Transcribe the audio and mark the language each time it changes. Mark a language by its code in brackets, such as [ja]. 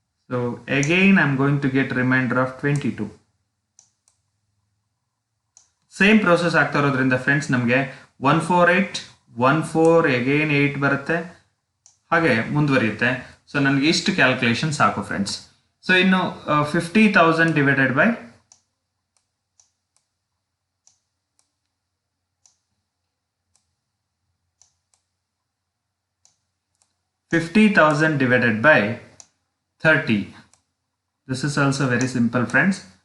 [en] So again I'm going to get remainder of 22. [kn] Same process ಆಗ್ತಾ ಇರೋದ್ರಿಂದ friends ನಮಗೆ 148 14 again 8 ಬರುತ್ತೆ, ಹಾಗೆ ಮುಂದುವರಿಯುತ್ತೆ. ಸೊ ನನಗೆ ಇಷ್ಟು ಕ್ಯಾಲ್ಕುಲೇಷನ್ ಸಾಕು ಫ್ರೆಂಡ್ಸ್. ಸೊ ಇನ್ನು 50,000 divided by [en] 50,000 divided by 30. This is also very simple friends.